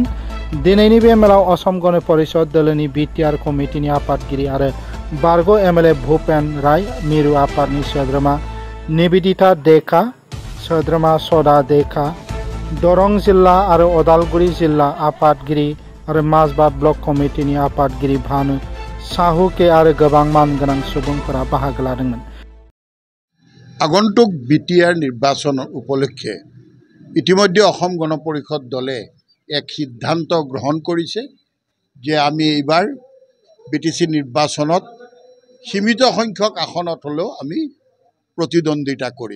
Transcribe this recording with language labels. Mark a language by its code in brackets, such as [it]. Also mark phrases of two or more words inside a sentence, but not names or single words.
[brx] दिनैनि बे मेलाव असम गण परिषद दोलोनि बिटिआर कमिटिनि आफादगिरि आरो बारग' एमएलए भूपेन राय, मिरु आफादनि सोद्रोमा निवेदिता देखा, सोद्रोमा सदा देखा, दरं जिल्ला आरो उदालगुरि जिल्ला आफादगिरि आरो माजबाद ब्लक कमिटिनि आफादगिरि भानु साहुके आरो गोबां मानगोनां सुबुंफोरा बाहागो लादोंमोन। [as] আগন্তুক বিটিআর নির্বাচন উপলক্ষে ইতিমধ্যে অসম গণ পৰিষদ দলে এক সিদ্ধান্ত গ্ৰহণ কৰিছে যে আমি এইবাৰ বিটিসি নিৰ্বাচনত সীমিত সংখ্যক আসনত হলেও আমি প্ৰতিদ্বন্দ্বিতা কৰিম।